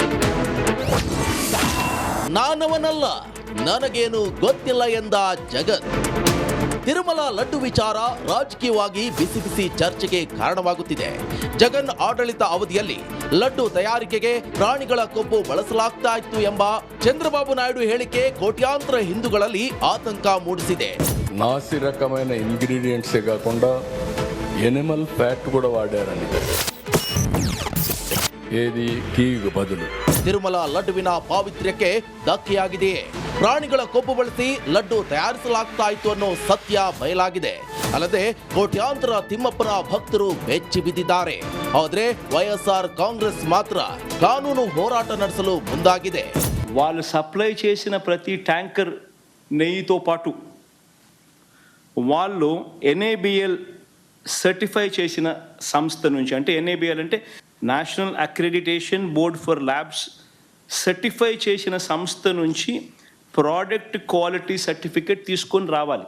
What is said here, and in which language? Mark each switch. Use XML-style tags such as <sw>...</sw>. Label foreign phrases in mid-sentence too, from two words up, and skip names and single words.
<kn>ನಾನವನಲ್ಲ, ನನಗೇನು ಗೊತ್ತಿಲ್ಲ ಎಂದ ಜಗನ್. ತಿರುಮಲ ಲಡ್ಡು ವಿಚಾರ ರಾಜಕೀಯವಾಗಿ ಬಿಸಿ ಬಿಸಿ ಚರ್ಚೆಗೆ ಕಾರಣವಾಗುತ್ತಿದೆ. ಜಗನ್ ಆಡಳಿತ ಅವಧಿಯಲ್ಲಿ ಲಡ್ಡು ತಯಾರಿಕೆಗೆ ಪ್ರಾಣಿಗಳ ಕೊಬ್ಬು ಬಳಸಲಾಗ್ತಾ ಇತ್ತು ಎಂಬ ಚಂದ್ರಬಾಬು ನಾಯ್ಡು ಹೇಳಿಕೆ ಕೋಟ್ಯಾಂತರ ಹಿಂದೂಗಳಲ್ಲಿ ಆತಂಕ ಮೂಡಿಸಿದೆ.</kn> <te>నాసి రకమైన ఇంగ్రీడియంట్సే కాకుండా</te> <en>animal fat</en> <te>కూడా వాడారని.</te> <kn>ఏది ಘೀಗೆ ಬದಲು. ತಿರುಮಲ ಲಡ್ಡುವಿನ ಪಾವಿತ್ರ್ಯಕ್ಕೆ ಧಕ್ಕೆಯಾಗಿದೆಯೇ? ಪ್ರಾಣಿಗಳ ಕೊಬ್ಬು ಬಳಸಿ ಲಡ್ಡು ತಯಾರಿಸಲಾಗ್ತಾ ಇತ್ತು ಅನ್ನೋ ಸತ್ಯ ಬಯಲಾಗಿದೆ. ಅಲ್ಲದೆ ಕೋಟ್ಯಾಂತರ ತಿಮ್ಮಪ್ಪನ ಭಕ್ತರು ಬೆಚ್ಚಿ ಬಿದ್ದಿದ್ದಾರೆ. ಆದ್ರೆ వైఎస్ఆర్ ಕಾಂಗ್ರೆಸ್ ಮಾತ್ರ ಕಾನೂನು ಹೋರಾಟ ನಡೆಸಲು ಮುಂದಾಗಿದೆ.</kn> <te>వాళ్ళు సప్లై చేసిన ప్రతి ట్యాంకర్ నెయ్యితో పాటు వాళ్ళు NABL సర్టిఫై చేసిన సంస్థ నుంచి, అంటే NABL అంటే</te> <en>National Accreditation Board for Labs</en> <te>సర్టిఫై చేసిన సంస్థ నుంచి</te> <en>product quality certificate</en> <te>తీసుకొని రావాలి.</te>